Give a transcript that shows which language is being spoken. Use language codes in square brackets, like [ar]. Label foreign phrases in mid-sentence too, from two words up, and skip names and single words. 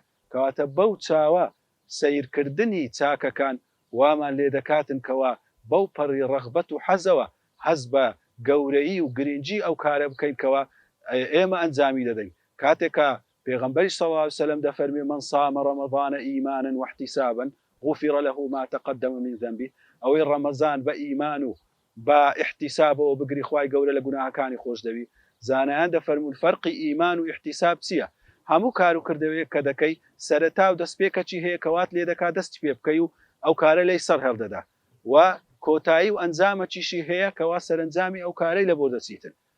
[ckb] کەواتە بەو چاوە سیرکردنی چاکەکان وامان لێ دەکاتن کەوا بەو پەڕی ڕەغبەت و حەزەوە حەز بە گەورەیی و گرنگی ئەو کارە بکەین کەوا ئێمە ئەنجامی دەدەین. کاتێکە پێغەمبەری [ar] صلی الله علیه وسلم دەفەرمێ من صام رمضان إيمانا واحتسابا غفر له ما تقدم من ذنبه. [ckb] ئەوەی ڕەمەزان بە ئیمان و بە احتسابەوە بگری خوای گەورە لە گوناهەکانی خۆش دەوی. زانایان دەفەرمون فەرقی ئیمان و احتساب چییە؟ هەموو کار و کردەوەیەک کە دەکەی سەرەتا و دەستپێکەکی هەیە کەوات لێ دەکات دەستی پێ بکەی و ئەو کارە لەی سەر هەڵدەدا و کۆتایی و ئەنجامەکیشی هەیە کەوا سەرنجامی ئەو کارەی لە بۆ دەچیتن.